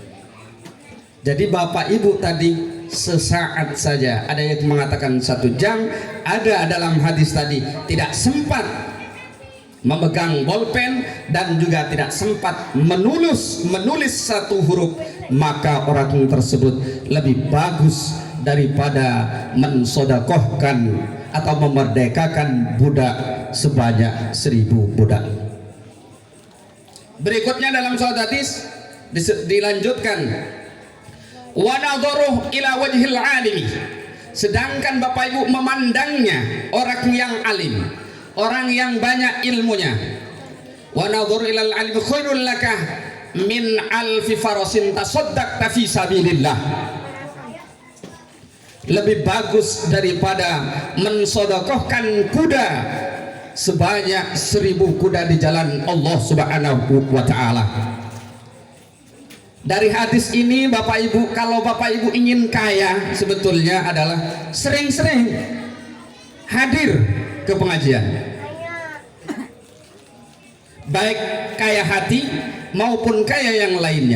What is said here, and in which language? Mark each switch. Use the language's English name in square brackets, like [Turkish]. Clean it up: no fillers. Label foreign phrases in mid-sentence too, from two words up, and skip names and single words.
[Indonesian] Jadi Bapak Ibu tadi sesaat saja, ada yang mengatakan 1 jam, ada dalam hadis tadi tidak sempat memegang bolpen dan juga tidak sempat menulis 1 huruf, maka orang tersebut lebih bagus daripada mensodakohkan atau memerdekakan budak sebanyak 1000 budak. Berikutnya dalam suatu hadis dilanjutkan, [Arabic] ونظره إلى وجه العالم, [Indonesian] sedangkan Bapak Ibu memandangnya orang yang alim, orang yang banyak ilmunya. [Arabic] ونظر إلى العالم خير لك من ألف فرس تصدقت في سبيل الله, [Indonesian] lebih bagus daripada mensodokohkan kuda sebanyak 1000 kuda di jalan Allah [Arabic] سبحانه وتعالى. [Indonesian] Dari hadis ini Bapak Ibu, kalau Bapak Ibu ingin kaya, sebetulnya adalah sering-sering hadir ke pengajian, baik kaya hati maupun kaya yang lainnya.